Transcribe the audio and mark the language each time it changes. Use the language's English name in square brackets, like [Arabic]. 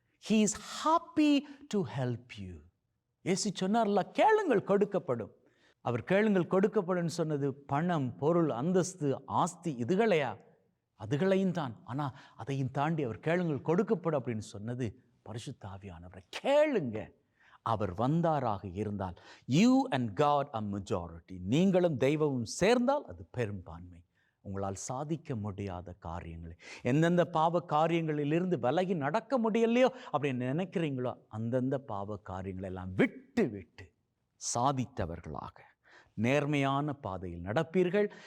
[English] He is happy to help you. [Tamil] இயேசு சொன்னார்ல, கேளுங்கள் கொடுக்கப்படும். அவர் கேளுங்கள் கொடுக்கப்படும் சொன்னது பணம், பொருள், அந்தஸ்து, ஆஸ்தி இதுகளையா? அதுகளையும் தான். ஆனால் அதையும் தாண்டி அவர் கேளுங்கள் கொடுக்கப்படும் அப்படின்னு சொன்னது பரிசுத்த ஆவியானவரை கேளுங்க. அவர் வந்தாராக இருந்தால் [English] you and God are majority. [Tamil] நீங்களும் தெய்வமும் சேர்ந்தால் அது பெரும்பான்மை. உங்களால் சாதிக்க முடியாத காரியங்களை, எந்தெந்த பாவ காரியங்களிலிருந்து விலகி நடக்க முடியலையோ அப்படின்னு நினைக்கிறீங்களோ அந்தந்த பாவ காரியங்களை எல்லாம் விட்டு விட்டு சாதித்தவர்களாக நேர்மையான பாதையில் நடப்பீர்கள்.